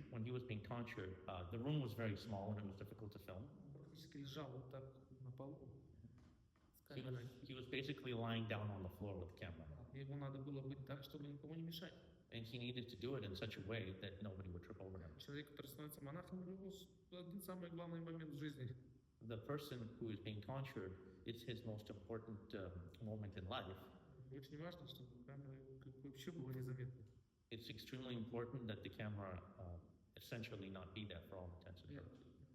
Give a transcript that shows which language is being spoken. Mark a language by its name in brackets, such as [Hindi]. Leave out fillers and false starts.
[English] When he was being tonsured, the room was very small and it was difficult to film. [Russian] Практически лежал вот так на полу с [English] He was, [Russian] камерой. [English] he was basically lying down on the floor with the camera. [Russian] Ему надо было быть так, чтобы никому не мешать. [English] And he needed to do it in such a way that nobody would trip over him. [Russian] Человек, который становится монахом, у него один самый главный момент в жизни. [English] The person who is being tonsured, it's his most important moment in life. [Russian] Очень важно, чтобы камера вообще была незаметна. [English] It's extremely important that the camera essentially not be there for all intents and purposes.